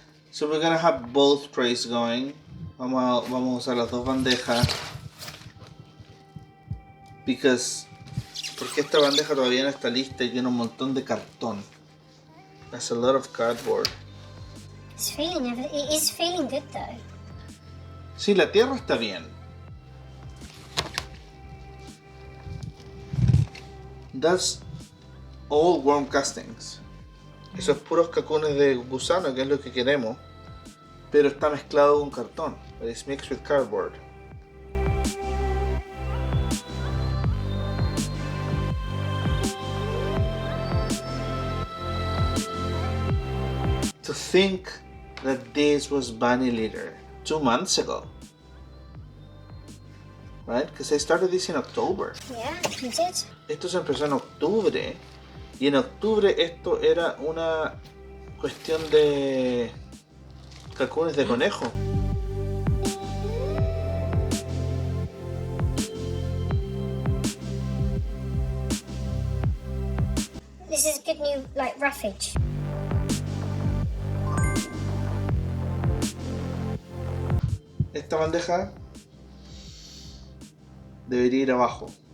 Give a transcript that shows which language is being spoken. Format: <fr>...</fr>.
<en>So we're gonna have both trays going.</en> <es>Vamos a usar las dos bandejas. Porque esta bandeja todavía no está lista y tiene un montón de cartón.</es> <en>That's a lot of cardboard. It is feeling good though.</en> <es>Sí, la tierra está bien.</es> <en>That's all worm castings.</en> <es>Esos puros cacones de gusano, que es lo que queremos. Pero está mezclado con cartón.</es> <en>It's mixed with cardboard. To think that this was bunny litter 2 months ago. Right? Because I started this in October. Yeah, you did.</en> <es>Esto se empezó en octubre. Y en octubre esto era una cuestión de cacones de conejo.</es> <en>This is good new, like, roughage.</en> <es>Esta bandeja debería ir abajo.</es>